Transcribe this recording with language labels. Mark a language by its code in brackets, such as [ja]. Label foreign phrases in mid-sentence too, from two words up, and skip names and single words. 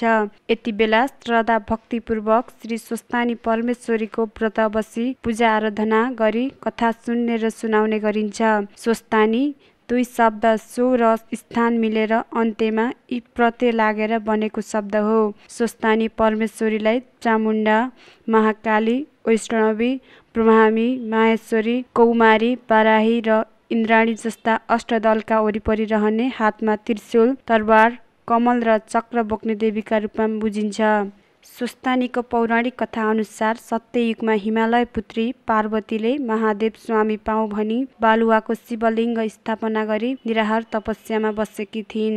[ne] यति बेला श्रद्धा भक्तिपूर्वक श्री स्वस्थानी परमेश्वरीको व्रत बसी पूजा आराधना गरी कथा सुन्ने र सुनाउने गरिन्छ। स्वस्थानी 2 शब्द सो र स्थान मिलेर अन्त्यमा इ प्रत्यय लागेर बनेको शब्द हो। स्वस्थानी परमेश्वरीलाई चामुण्डा, महाकाली, वैष्णवी, ब्रह्मामी, माहेश्वरी, कौमारी, बाराही र इन्द्राणी जस्ता अष्टदलका वरिपरि रहने हातमा त्रिशूल, तरबार, कमल र चक्र बोक्ने देवीका रूपमा बुझिन्छ। स्वस्थानीको पौराणिक कथा अनुसार सत्ययुगमा हिमालय पुत्री पार्वतीले महादेव स्वामी पाऊँ भनी बालुवाको शिवलिङ्ग स्थापना गरी निराहार तपस्यामा बसेकी थिइन्।